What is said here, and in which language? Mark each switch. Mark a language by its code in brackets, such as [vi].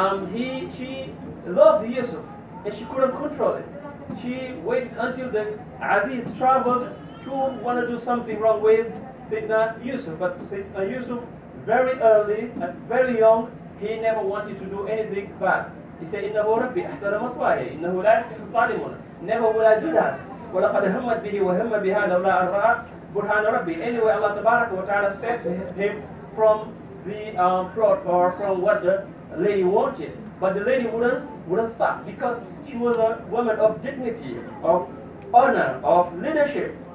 [en] She loved Yusuf, and she couldn't control it. She waited until the Aziz traveled to want to do something wrong with Sayyidina Yusuf. But Yusuf, very early, very young, he never wanted to do anything bad. He said, [ar] إِنَّهُ رَبِّي أَحْسَنَ مَثْوَايَ إِنَّهُ لَا يُحِبُّ الظَّالِمِينَ. [en] Never will I do that. [ar] وَلَقَدْ هَمَّتْ بِهِ وَهَمَّ بِهَا لَوْلَا أَن رَأَى بُرْهَانَ رَبِّي. [en] Anyway, Allah Tabaraka wa Ta'ala saved him from the plot or from what the lady wanted. But the lady wouldn't stop, because she was a woman of dignity, of honor, of leadership.